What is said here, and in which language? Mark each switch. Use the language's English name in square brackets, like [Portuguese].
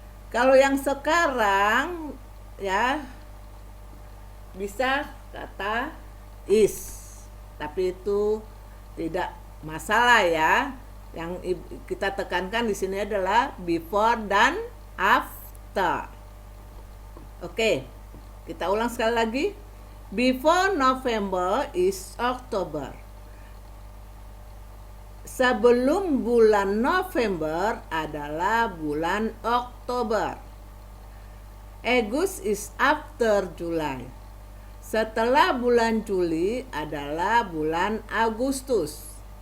[Indonesian] Kalau yang sekarang ya bisa kata is, tapi itu tidak masalah ya. Yang kita tekankan di sini adalah before dan after. Oke, kita ulang sekali lagi. [English] Before November is October. [Indonesian] Sebelum bulan November adalah bulan Oktober. [English] August is after July. [Indonesian] Setelah bulan Juli adalah bulan Agustus.